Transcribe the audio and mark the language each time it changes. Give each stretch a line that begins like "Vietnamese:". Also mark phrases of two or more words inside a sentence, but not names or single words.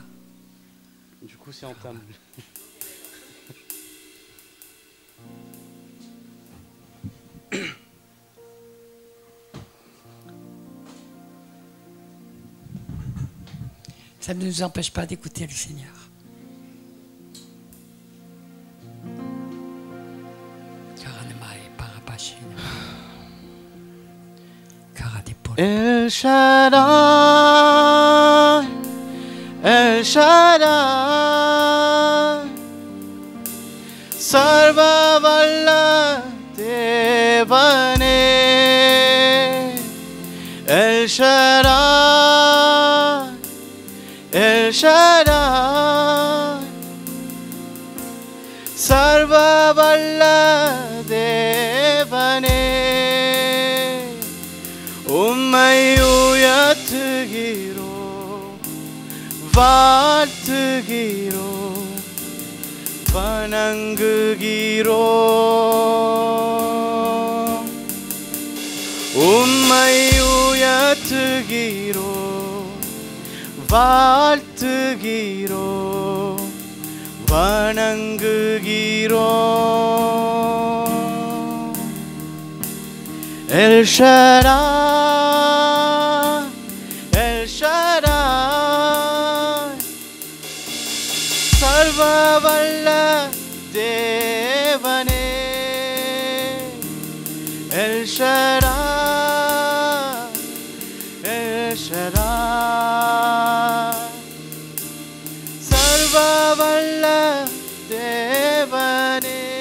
French: Du coup, c'est entame. Ça ne nous empêche pas d'écouter le Seigneur.
Tamil: El Shaddai, El Shaddai, Sarvavalla Devane, El Shaddai, El Shaddai, சர்வவல்ல தேவனே. உம்மை உயர்த்துகிறோம், வாழ்த்துகிறோம், வணங்குகிறோம். உம்மை உயர்த்துகிறோம், வாழ்த்துகிறோம், வணங்குகிறோம். El Shaddai, El Shaddai, சர்வவல்ல தேவனே, El Shaddai, El Shaddai, சர்வவல்ல தேவனே.